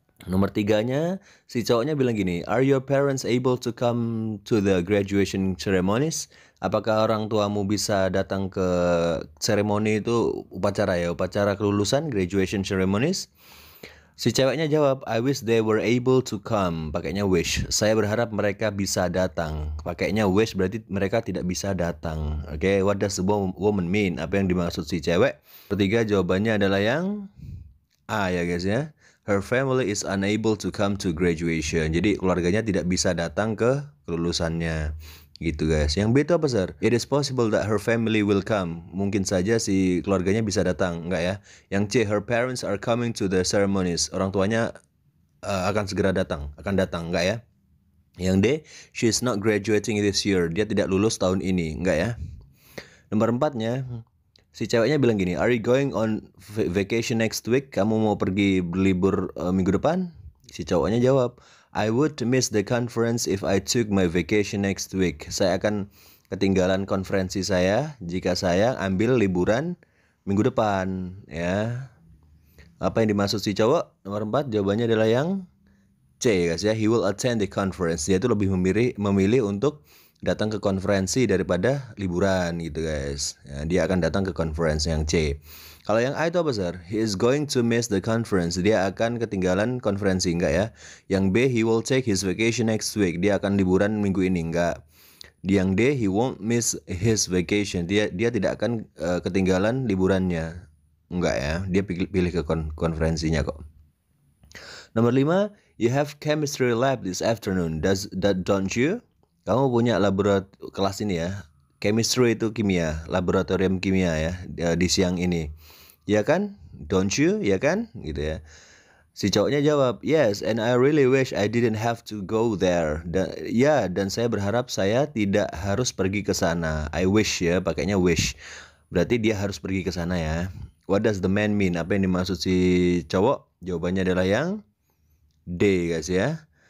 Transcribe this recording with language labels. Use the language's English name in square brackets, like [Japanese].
[Indonesian] Nomor 3-nya, si cowoknya bilang gini, [English] are your parents able to come to the graduation ceremonies? [Indonesian] Apakah orang tuamu bisa datang ke seremoni itu, upacara kelulusan, graduation ceremonies? Si ceweknya jawab, [English] I wish they were able to come. [Indonesian] Pakainya wish. Saya berharap mereka bisa datang. Pakainya wish berarti mereka tidak bisa datang. [English] Oke, what does the woman mean? [Indonesian] Apa yang dimaksud si cewek? Ketiga jawabannya adalah yang A ya guys ya. [English] Her family is unable to come to graduation. [Indonesian] Jadi keluarganya tidak bisa datang ke kelulusannya. Gitu guys. Yang B itu apa sir? [English] It is possible that her family will come. [Indonesian] Mungkin saja si keluarganya bisa datang. Enggak ya. Yang C, [English] her parents are coming to the ceremonies. [Indonesian] Orang tuanya akan segera datang. Enggak ya. Yang D, [English] she is not graduating this year. [Indonesian] Dia tidak lulus tahun ini. Enggak ya. Nomor 4-nya, si ceweknya bilang gini, [English] are you going on vacation next week? [Indonesian] Kamu mau pergi berlibur minggu depan? Si cowoknya jawab, [English] I would miss the conference if I took my vacation next week. [Indonesian] Saya akan ketinggalan konferensi saya jika saya ambil liburan minggu depan. Ya. Apa yang dimaksud si cowok? Nomor 4 jawabannya adalah yang C guys ya. [English] He will attend the conference. [Indonesian] Dia itu lebih memilih untuk datang ke konferensi daripada liburan gitu guys ya, dia akan datang ke konferensi yang C. Kalau yang A itu apa sir? [English] He is going to miss the conference. [Indonesian] Dia akan ketinggalan konferensi. Enggak ya. Yang B, [English] he will take his vacation next week. [Indonesian] Dia akan liburan minggu ini. Enggak. Yang D, [English] he won't miss his vacation. [Indonesian] Dia tidak akan ketinggalan liburannya. Enggak ya. Dia pilih ke konferensinya kok. Nomor 5, [English] you have chemistry lab this afternoon. Don't you? [Indonesian] Kamu punya kelas ini ya. Chemistry itu kimia, laboratorium kimia ya di siang ini. Ya kan? [English] Don't you? [Indonesian] Ya kan? Gitu ya. Si cowoknya jawab, [English] yes, and I really wish I didn't have to go there. [Indonesian] Dan saya berharap saya tidak harus pergi ke sana. I wish ya, pakainya wish. Berarti dia harus pergi ke sana ya. [English] What does the man mean? [Indonesian] Apa yang dimaksud si cowok? Jawabannya adalah yang D guys ya.